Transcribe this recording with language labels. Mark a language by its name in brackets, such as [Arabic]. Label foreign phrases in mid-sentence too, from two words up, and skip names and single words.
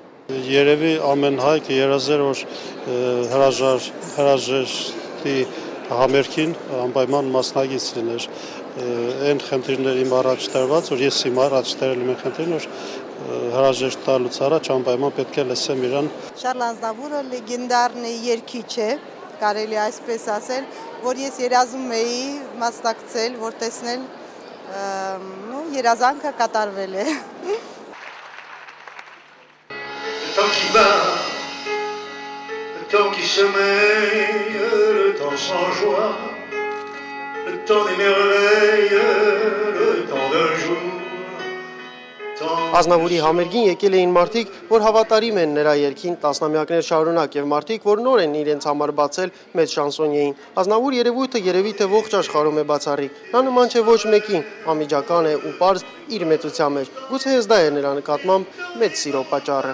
[Armenian] Երևի ամեն հայ կերազեր, որ հրաժեշտի համերգին անպայման մասնագից լիներ։ Այն խնդիրներ իմ առաջ տրված, որ ես իմ առաջ տրել եմ խնդիրն, որ հրաժեշտ տալուց առաջ անպայման պետք է լսեմ իրան։ Շարլ Ազնավուրը լեգենդարն է երգիչ է, կարելի այսպես ասել, որ ես երազում էի մասնակցել, որ տեսնել երազանքը կատարվել է։ [French] Le temps qui sommeille, le temps sans joie, le temps des merveilles, le temps d'un jour. [Armenian] Ազնավուրի համերգին եկել էին մարդիկ, որ հավատարիմ են նրա երգին տասնամյակներ շարունակ եւ մարդիկ, որ նոր են իրենց համար բացել մեծ շանսոնիեին։ Ազնավուր երևույթը երևի թե ողջ աշխարհում է բացառիկ։ Նա նման չէ ոչ մեկին, անմիջական է ու պարզ իր մեծության մեջ։ Գուցե հենց դա է նրա նկատմամբ մեծ սիրո պատճառը։